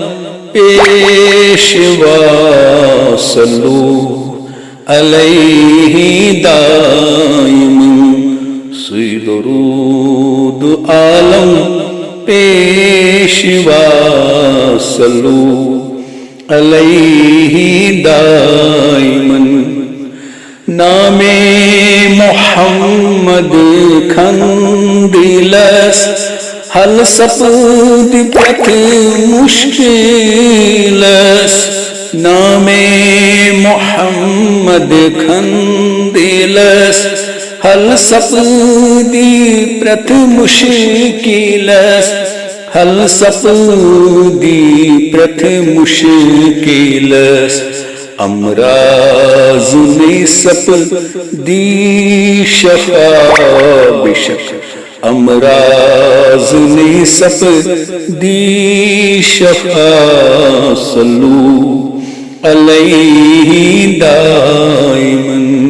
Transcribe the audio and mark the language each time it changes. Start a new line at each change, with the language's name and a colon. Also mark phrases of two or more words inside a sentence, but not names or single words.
Kashmiri: پیشوا
Arabic: صلو علیہ دائما
Kashmiri: سوئی درود عالم پیشوا
Arabic: صلو علیہ دائماً
Kashmiri: نام محمد کھندلس حل سپد پرت مشکلس نام محمد کھندلس حل سپدی پرت مشکلس حل سپدی پرت مشکلس امراض نے سپدی شفا بشک امراض نے سپدی شفا
Arabic: صلو علیہ دائماً